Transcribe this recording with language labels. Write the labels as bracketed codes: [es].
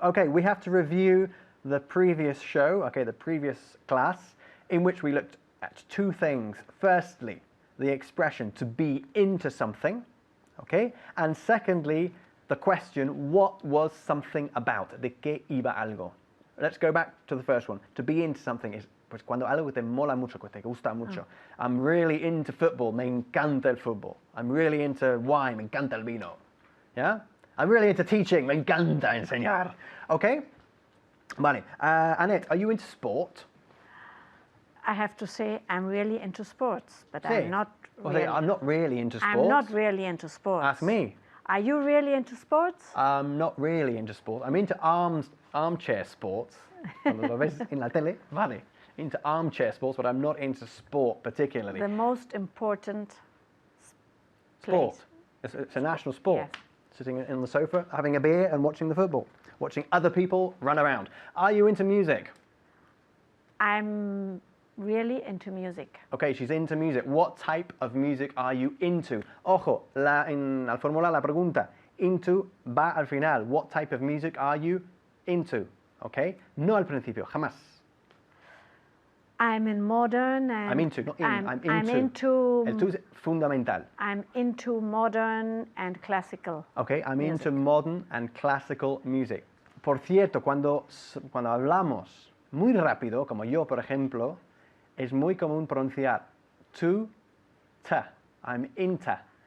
[en] Okay, we have to review the previous show, the previous class, in which we looked at two things. Firstly, the expression to be into something, and secondly, the question, what was something about? [es] ¿De qué iba algo? [en] Let's go back to the first one. To be into something is [es] pues cuando algo te mola mucho, que te gusta mucho. [en] I'm really into football, [es] me encanta el fútbol. [en] I'm really into wine, [es] me encanta el vino. [en] Yeah? I'm really into teaching, [es] me encanta enseñar. [en] Okay? Vale. Annette, are you into sport? I have to say I'm really into sports, but [es] Sí. [en] I'm not really, I'm not really into sports. I'm not really into sports. Ask me. Are you really into sports? I'm not really into sport. I'm into armchair sports. [es] Cuando lo ves en la tele, vale. [en] Into armchair sports, but I'm not into sport particularly. The most important Sport. place. It's a national sport. Yes. Sitting on the sofa, having a beer and watching the football. Watching other people run around. Are you into music? I'm really into music. Okay, she's into music. What type of music are you into? [es] Ojo, en la fórmula, la pregunta. Into va al final. [en] What type of music are you into? [es] Okay? No al principio, jamás. [en] I'm in modern and I'm into, not in, I'm into. I'm into. [es] El tú es fundamental. [en] I'm into modern and classical. Okay, I'm music. into modern and classical music. [es] Por cierto, cuando hablamos muy rápido, como yo, por ejemplo, es muy común pronunciar tu, ta. [en] I'm into